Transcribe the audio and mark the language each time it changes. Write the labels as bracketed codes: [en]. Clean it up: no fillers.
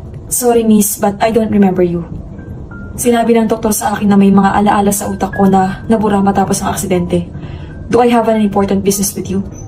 [en] Sorry miss, but I don't remember you. [tl] Sinabi ng doktor sa akin na may mga alaala sa utak ko na nabura matapos ang aksidente. [en] Do I have an important business with you?